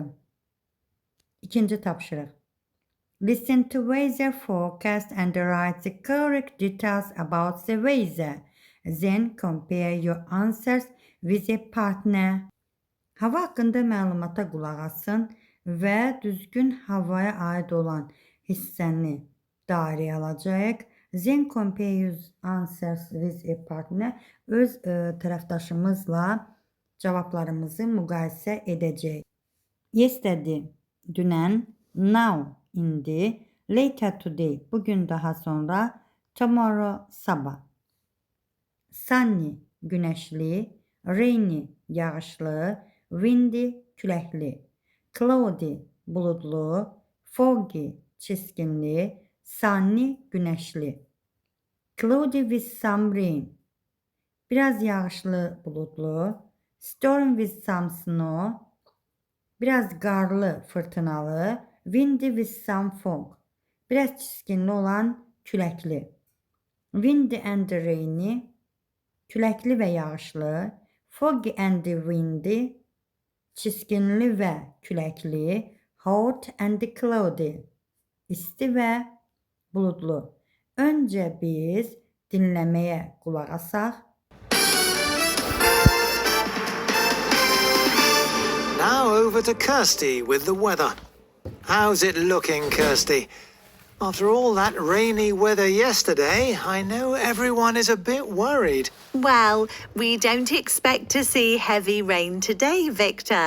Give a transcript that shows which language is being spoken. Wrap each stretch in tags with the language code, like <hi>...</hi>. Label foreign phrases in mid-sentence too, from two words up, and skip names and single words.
<az>İkinci tapşırıq.</az> <en>Listen to weather forecast and write the correct details about the weather. Then compare your answers with a partner.</en> <az>Hava haqqında məlumata qulaq asın və düzgün havaya aid olan hissəni dairəyə alacaq.</az> <en>Then compare your answers with a partner.</en> <az>Öz tərəfdaşımızla cavablarımızı müqayisə edəcək.</az> <en>Yesterday, dünən, now, indi, later today,</en> <az>bugün daha sonra, tomorrow, sabah. Sunny, güneşli, rainy, yağışlı, windy, küləkli, cloudy, bulutlu, foggy, çiskinli, sunny, güneşli.</az> <en>Cloudy with some rain,</en> <az>biraz yağışlı, bulutlu,</az> <en>storm with some snow,</en> <az>biraz qarlı, fırtınalı,</az> <en>windy with some fog,</en> <az>biraz çiskinli olan küləkli.</az> <en>Windy and rainy,</en> <az>küləkli və yağışlı,</az> <en>foggy and windy,</en> <az>çiskinli və küləkli,</az> <en>hot and cloudy,</en> <az>isti və buludlu. Öncə biz dinləməyə qulaq asaq.</az> <en>Now over to Kirsty with the weather. How's it looking, Kirsty? After all that rainy weather yesterday, I know everyone is a bit worried. Well, we don't expect to see heavy rain today, Victor.</en>